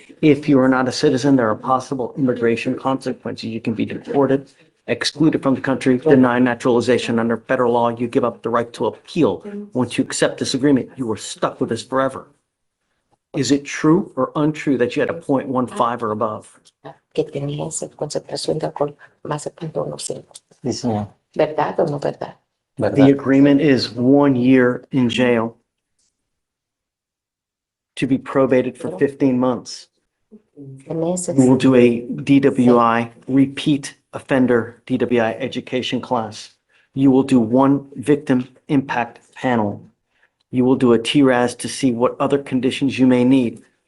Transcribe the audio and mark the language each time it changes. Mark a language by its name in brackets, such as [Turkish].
[English] If you are not a citizen, there are possible immigration consequences. You can be deported, excluded from the country, denied naturalization. Under federal law, you give up the right to appeal. Once you accept this agreement, you are stuck with this forever. Is it true or untrue that you had a .15 or above? [Spanish] Que tenía esa concentración de alcohol más de 0.1%. ¿Verdad o no verdad? [English] The agreement is 1 year in jail to be probated for 15 months. You will do a DWI, repeat offender DWI education class. You will do one victim impact panel. You will do a TRAS to see what other conditions you may need.